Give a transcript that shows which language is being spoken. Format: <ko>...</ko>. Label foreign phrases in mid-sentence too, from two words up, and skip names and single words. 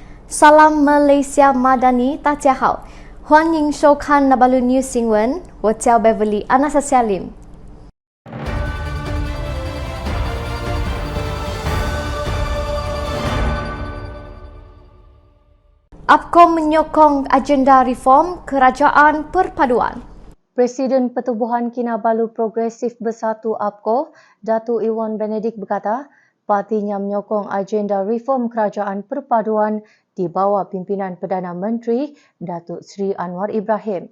<ms>Salam Malaysia Madani,</ms> <zh>大家好，欢迎收看 Nabalu News 新闻，我叫 Beverly Anastasia Lim。</zh> <ms>APCO menyokong agenda reform kerajaan perpaduan. Presiden Pertubuhan Kinabalu Progresif Bersatu APCO, Datuk Iwan Benedict berkata, partinya menyokong agenda reform kerajaan perpaduan di bawah pimpinan Perdana Menteri Datuk Seri Anwar Ibrahim.</ms>